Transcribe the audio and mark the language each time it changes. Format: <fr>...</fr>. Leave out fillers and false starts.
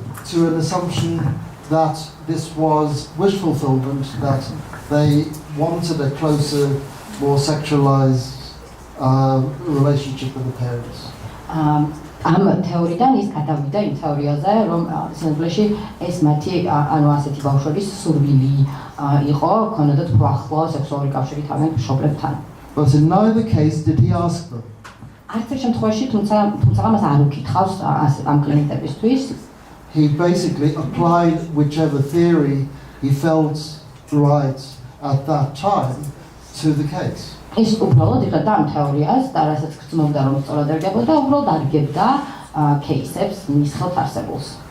<en>to an assumption that this was wish fulfillment, that they wanted a closer, more sexualized relationship with the parents.</en> <ka>ამ თეორიიდან ის გადავიდა იმ თეორიაზე, რომ სინამდვილეში ეს მათი ანუ ასეთი ბავშვების სურვილი იყო, ქონოდათ უფრო ახლო სექსუალური კავშირი თავიანთ მშობლებთან.</ka> <en>But in neither case did he ask them.</en> <ka>არც ერთ შემთხვევაში, თუმცა მას არ უკითხავს ამ კლიენტებისთვის.</ka> <en>He basically applied whichever theory he felt right at that time to the case.</en> <ka>ის უბრალოდ იღებდა ამ თეორიას და რასაც გრძნობდა რომ სწორად ერგებოდა, უბრალოდ არგებდა кейსებს მის ხელთ არსებულს.</ka>